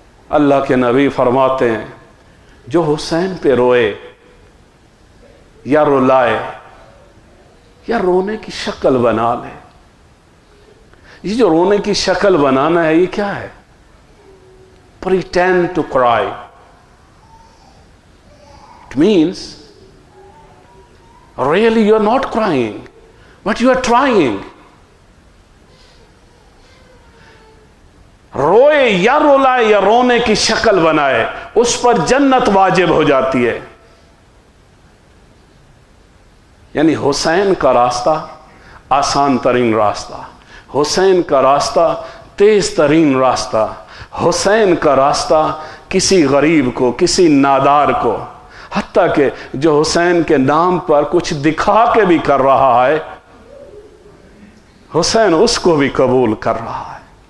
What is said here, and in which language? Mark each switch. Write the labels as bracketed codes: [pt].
[ur] اللہ کے نبی فرماتے ہیں جو حسین پہ روئے یا رلائے یا رونے کی شکل بنا لے. یہ جو رونے کی شکل بنانا ہے یہ کیا ہے؟ [en] Pretend to cry. It means really you are not crying, but you are trying. [ur] روئے یا رولائے یا رونے کی شکل بنائے، اس پر جنت واجب ہو جاتی ہے. یعنی حسین کا راستہ آسان ترین راستہ، حسین کا راستہ تیز ترین راستہ، حسین کا راستہ کسی غریب کو، کسی نادار کو، حتیٰ کہ جو حسین کے نام پر کچھ دکھا کے بھی کر رہا ہے، حسین اس کو بھی قبول کر رہا ہے.